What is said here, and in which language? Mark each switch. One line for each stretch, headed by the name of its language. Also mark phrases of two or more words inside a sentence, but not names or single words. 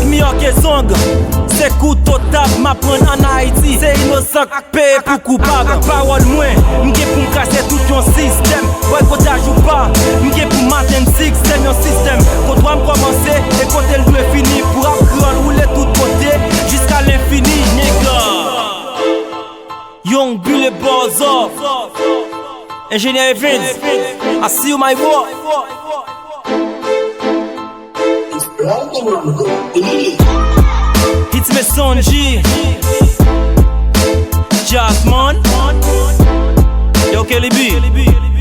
Haitian Creole: mi orke zong, se kouto tab m'apren an Haiti Se inosak ak pe pou koupab Ak parol mwen, m'ge pou m'kase tout yon sistem Wè kote ajou pa, m'ge pou maten sistem yon sistem Kote wè m'komanse, e kote l'dwe fini Pour ap kran roule tout kote, jiska l'infini nigga
English: Young Billy Balls off Engineer Vince I see you my boy It's me son G Jazzman Yo Kelly B